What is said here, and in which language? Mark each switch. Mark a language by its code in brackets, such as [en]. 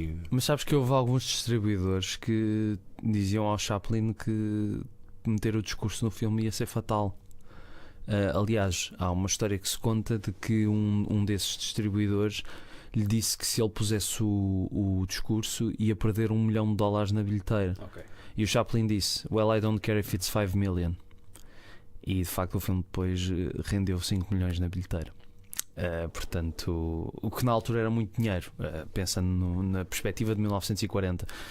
[pt] Mas sabes que houve alguns distribuidores que diziam ao Chaplin que meter o discurso no filme ia ser fatal. Aliás, há uma história que se conta de que um desses distribuidores lhe disse que se ele pusesse o discurso ia perder $1 milhão na bilheteira. Okay. E o Chaplin disse: [en] "Well, I don't care if it's 5 million." [pt] E de facto o filme depois rendeu 5 milhões na bilheteira. Portanto, o que na altura era muito dinheiro, pensando na perspectiva de 1940.